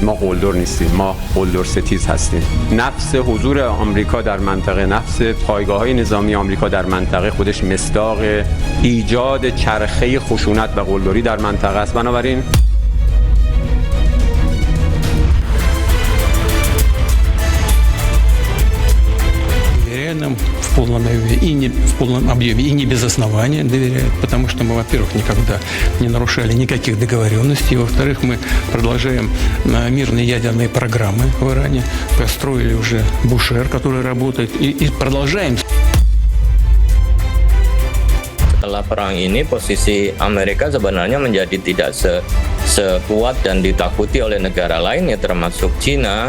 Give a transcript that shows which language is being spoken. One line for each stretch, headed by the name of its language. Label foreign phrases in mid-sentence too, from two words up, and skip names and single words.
Persian: ما قلدر نیستیم، ما قلدر ستیز هستیم. نفس حضور آمریکا در منطقه، نفس پایگاه‌های نظامی آمریکا در منطقه خودش مصداق ایجاد چرخه خشونت و قلدری در منطقه است. بنابراین
Russian: нам в полном объеме и не без основания доверяют, потому что мы, во-первых, никогда не нарушали никаких договоренностей, во-вторых, мы продолжаем мирные ядерные программы в Иране, построили уже Бушер, который работает, и продолжаем.
Indonesian: Setelah perang ini posisi Amerika sebenarnya menjadi tidak sekuat dan ditakuti oleh negara lain ya termasuk Cina.